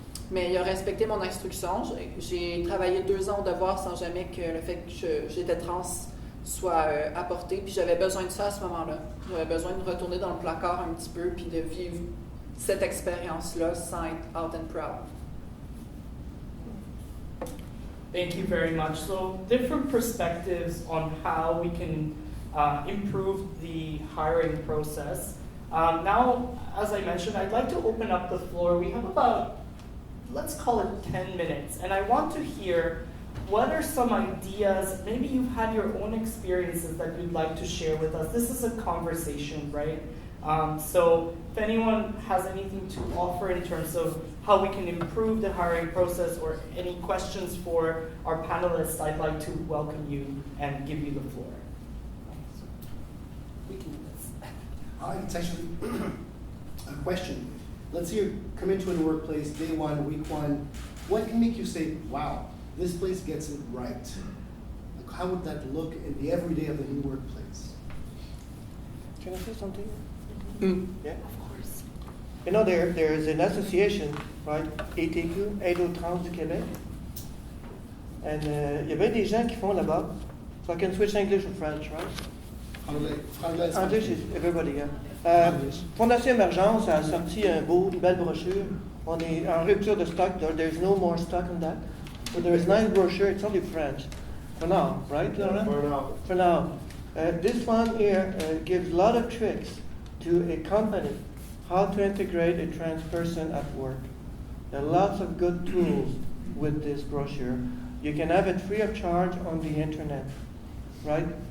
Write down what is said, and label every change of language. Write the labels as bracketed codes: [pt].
[fr] Mais il a respecté mon instruction. J'ai travaillé 2 ans au devoir sans jamais que le fait que j'étais trans soit apporté. Puis j'avais besoin de ça à ce moment-là. J'avais besoin de retourner dans le placard un petit peu puis de vivre cette expérience-là sans être [en] out and proud. Thank you very much. So, different perspectives on how we can improve the hiring process. Now, as I mentioned, I'd like to open up the floor. We have about, let's call it 10 minutes, and I want to hear what are some ideas, maybe you've had your own experiences that you'd like to share with us. This is a conversation, right? So if anyone has anything to offer in terms of how we can improve the hiring process or any questions for our panelists, I'd like to welcome you and give you the floor. We can do this. It's actually a question. Let's say you come into a workplace, day 1, week 1. What can make you say, wow, this place gets it right? Like, how would that look in the everyday of the new workplace? Can I say something? Yeah? Of course. You know, there is an association, right? [fr] ATQ, Aide aux Trans du Québec. And il y avait des gens qui font là-bas. [en] So I can switch English or French, right? [fr] Anglais. [en] English is everybody, yeah. [fr] Fondation Emergence a sorti une belle brochure. On est en rupture de stock. [en] There's no more stock on that. But there is a nice brochure. It's only French. For now, right, Laurent? For now. For now. This one here gives a lot of tricks to a company how to integrate a trans person at work. There are lots of good tools with this brochure. You can have it free of charge on the internet, right?